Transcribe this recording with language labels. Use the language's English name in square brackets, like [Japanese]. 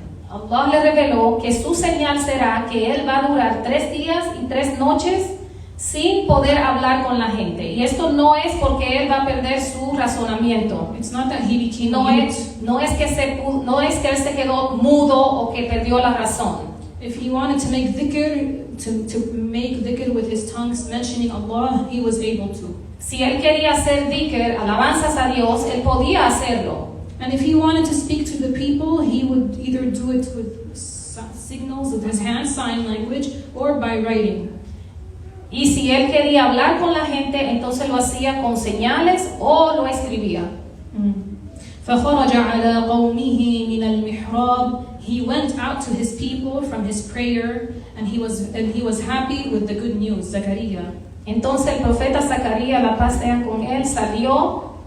[Spanish] Allah le reveló que su señal será que él va a durar 3 días y 3 noches sin poder hablar con la gente. Y esto no es porque él va a perder su razonamiento. [English] It's not that he became [Spanish] no es que él se quedó mudo o que perdió la razón. [English] If he wanted to make dhikr, to make dhikr with his tongues mentioning Allah, he was able to. [Spanish] Si él quería hacer dhikr, alabanzas a Dios, él podía hacerlo. [English] And if he wanted to speak to the people, he would either do it with signals with his hand, sign language, or by writing. [Spanish] Y si él quería hablar con la gente, entonces lo hacía con señales o lo escribía. [Arabic] فخرج على قومه من المحراب. [English] He went out to his people from his prayer, and he was happy with the good news. Zakaria. [Spanish] Entonces el profeta Zacarías, la paz sea con él, salió